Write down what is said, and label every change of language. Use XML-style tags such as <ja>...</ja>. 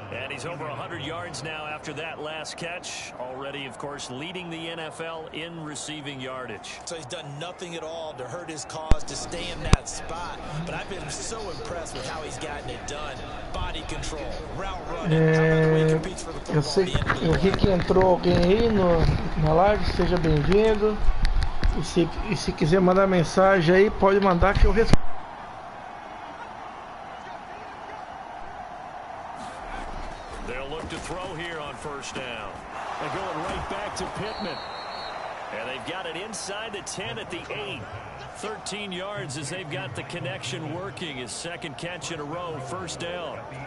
<en>And he's over 100 yards now after that last catch. Already, of course, leading the NFL in receiving yardage. So he's done nothing at all to hurt his cause, to stay in that spot. But I've been so impressed with how he's gotten it done. Body control, route running. How about the way he competes for the football?</en> <pt>Eu vi que entrou alguém aí na live, seja bem-vindo. E se quiser mandar mensagem aí, pode mandar que eu respondo.</pt> <en>They'll look to throw here on first down. They're going right back to Pittman. And they've got it inside the 10 at the 8. 13 yards as they've got the connection working. His 2nd catch in a row, first down.</en>